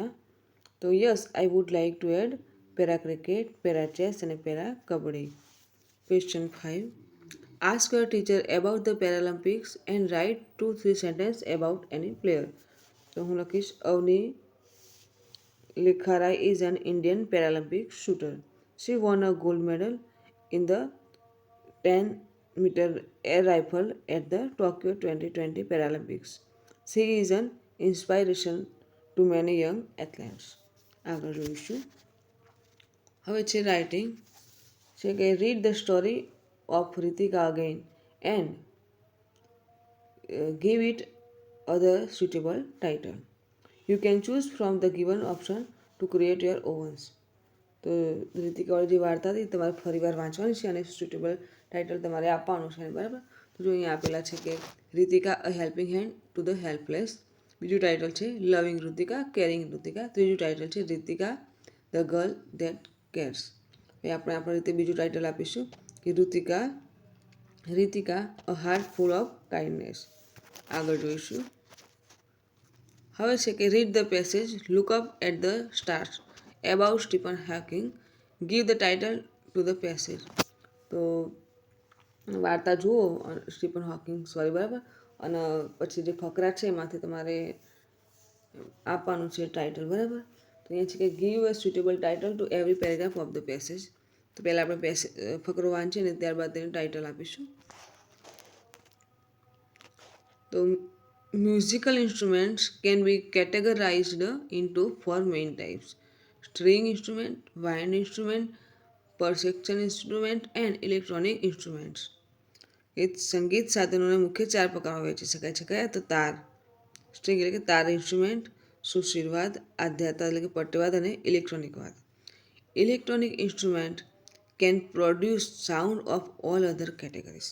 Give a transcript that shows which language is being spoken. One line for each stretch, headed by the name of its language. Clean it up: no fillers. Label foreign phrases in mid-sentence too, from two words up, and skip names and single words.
English: તો yes, I would like to add para cricket, para chess અને પેરા કબડ્ડી. ક્વેશ્ચન 5. ask your teacher about the Paralympics and write 2-3 sentence about any player.
Gujarati: તો હું લખીશ
English: અવની લેખારા is an Indian Paralympic shooter. she won a gold medal in the 10-meter air rifle at the Tokyo 2020 Paralympics. She is an inspiration to many young athletes.
Gujarati: આગળ જોઈશું. હવે છે રાઇટિંગ. છે કે
English: read the story of Ritika again and give it other suitable title. You can choose from the given option to create your own.
Gujarati: તો રીતિકાવાળી જે વાર્તા હતી તમારે ફરીવાર વાંચવાની છે અને
English: suitable title
Gujarati: તમારે આપવાનું છે બરાબર. તો જો અહીંયા આપેલા છે કે
English: Ritika a helping hand to the helpless.
Gujarati: બીજું ટાઇટલ છે
English: loving Ritika, caring Ritika.
Gujarati: ત્રીજું ટાઇટલ છે
English: Ritika the girl that cares.
Gujarati: એ આપણે આપણી રીતે બીજું ટાઇટલ આપીશું કે
English: Ritika a heart full of kindness.
Gujarati: આગળ જોઈશું. હવે છે કે
English: read the passage, look up at the stars about Stephen Hawking. Give the title to the passage.
Gujarati: તો વાર્તા જુઓ સ્ટીફન હોકિંગ સોરી બરાબર અને પછી જે ફકરા છે એમાંથી તમારે આપવાનું છે ટાઇટલ બરાબર. તો અહીંયા છે કે
English: give a suitable title to every paragraph of the passage.
Gujarati: તો પહેલાં આપણે ફકરો વાંચીએ ને ત્યારબાદ તેને ટાઇટલ આપીશું.
English: તો musical instruments can be categorized into 4 main types: string instrument, wind instrument, percussion instrument and electronic instruments.
Gujarati: એ સંગીત સાધનોને મુખ્ય 4 પ્રકારમાં વહેંચી શકાય છે. કયા? તો તાર, સ્ટ્રિંગ એટલે કે તાર ઇન્સ્ટ્રુમેન્ટ, સુશીરવાદ, આધ્યાતા એટલે કે પટ્ટવાદ અને ઇલેક્ટ્રોનિક વાદ.
English: electronic instrument can produce sound of all other categories.